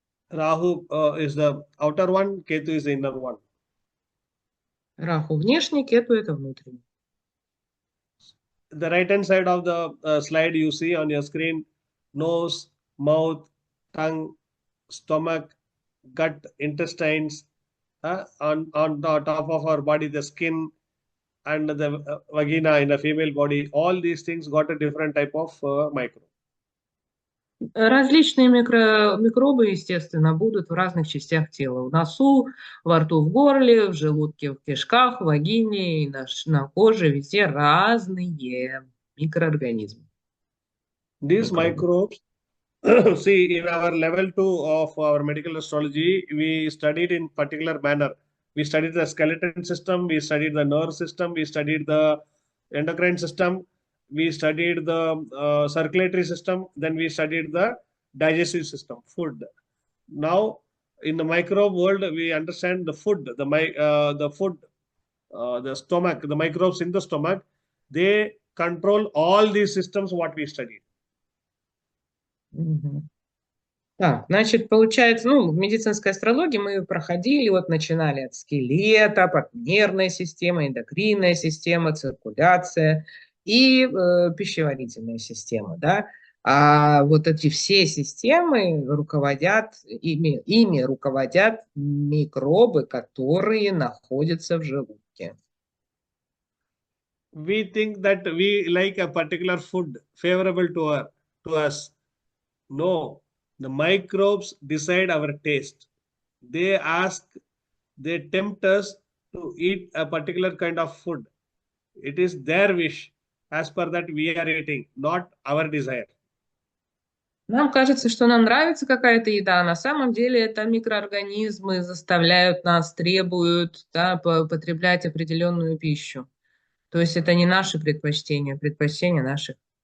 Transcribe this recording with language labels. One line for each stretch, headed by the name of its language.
English: Rahu is the outer one, Ketu is the inner one.
Russian: Раху внешний, Кету это внутренний.
English: The right hand side of the slide you see on your screen, nose, mouth, tongue, stomach, gut, intestines, on the top of our body, the skin and the vagina in a female body, all these things got a different type of microbe.
Russian: Различные микробы, естественно, будут в разных частях тела. В носу, во рту, в горле, в желудке, в кишках, в вагине, и на коже, везде разные микроорганизмы,
English: These
Russian: микробы.
English: microbes, see, in our level two of our medical astrology, we studied in particular manner. We studied the skeleton system, we studied the nerve system, we studied the endocrine system, we studied the circulatory system, then we studied the digestive system, food. Now, in the microbe world, we understand the food, the food, the stomach, the microbes in the stomach. They control all these systems what we studied. Мгм.
Russian: Так, значит, получается, ну, в медицинской астрологии мы проходили, вот начинали от скелета, от нервная система, эндокринная система, циркуляция и пищеварительная система, да. А вот эти все системы руководят, ими руководят микробы, которые находятся в желудке.
English: We think that we like a particular food favorable to us. No, the microbes decide our taste. They ask, they tempt us to eat a particular kind of food. It is their wish. As per that, we are eating, not our desire.
Russian: Нам кажется, что нам нравится какая-то еда, а на самом деле это микроорганизмы заставляют нас, требуют, да, потреблять определенную пищу. То есть это не наши предпочтения, предпочтения наших